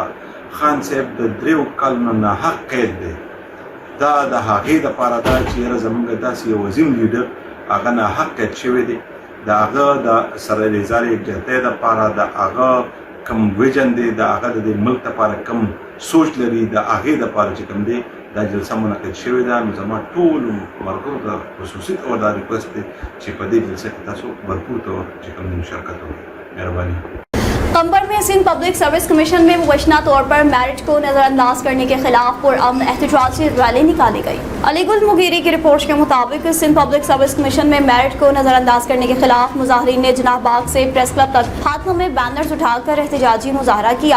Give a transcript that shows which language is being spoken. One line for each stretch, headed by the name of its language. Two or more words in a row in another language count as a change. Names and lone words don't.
Pashto: خان صاحب د 3 کلونو نه حق قید دی، دا د هغې لپاره ده چې یاره زموږ داسې یو عظیم لیډر هغه نه حق قید شوی دی د هغه د سره ریزارې یکجهتۍ دپاره د هغه کم ویژن دی د هغه د ملک دپاره کم سوچ لري د هغې دپاره چې کوم دی دا جلسه منعقد شوې ده. نو زما ټولو ملګرو ته خصوصي طور دا ریکوست دی چې په دې جلسه کې تاسو بھرپور طور چې کوم دی مشارکت وکړئ. مهرباني.
Urdu: قمبر میں سندھ پبلک سروس کمیشن میں مبینہ طور پر میرج کو نظرانداز کرنے کے خلاف پرامن احتجاجی ریلی نکالی گئی. علی گل مغیری کی رپورٹ کے مطابق سندھ پبلک سروس کمیشن میں میرج کو نظرانداز کرنے کے خلاف مظاہرین نے جناب باغ سے پریس کلب تک ہاتھوں میں بینرز اٹھا کر احتجاجی مظاہرہ کیا.